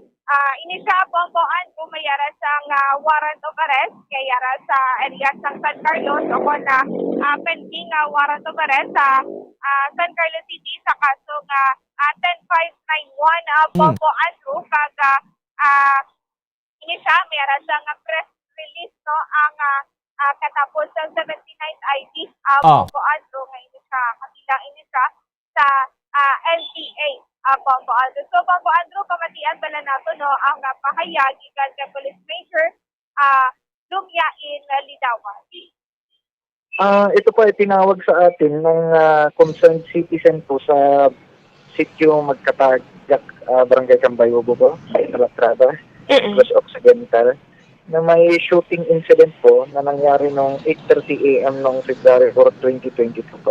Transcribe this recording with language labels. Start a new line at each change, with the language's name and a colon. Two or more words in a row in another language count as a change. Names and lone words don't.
Hiligaynon: Ini siya Bombo Andrew mayara sa
English: warrant of arrest
Hiligaynon: kay yara sa area sa San Carlos o na
English: pending warrant of arrest
Hiligaynon: sa San Carlos City sa kaso nga 10591 Bombo Andrew kaga ini siya mayara sa
English: press release
Hiligaynon: no ang katapos sa 79th ID Bombo Andrew nga ini siya kabilang ini siya sa NPA Bombo Andrew. So Bombo Andrew, pamatian bala nato no ang pahayag gikan kay Police Major Lumyain Lidawan.
Filipino: Ito po ay tinawag sa atin ng
English: concerned citizen
Filipino: po sa sitio Magkatagak, Barangay Cambuyabo po, sa Calatrava, Negros Occidental, na may
English: shooting incident
Filipino: po na nangyari noong 8:30 AM noong February 4, 2022 po.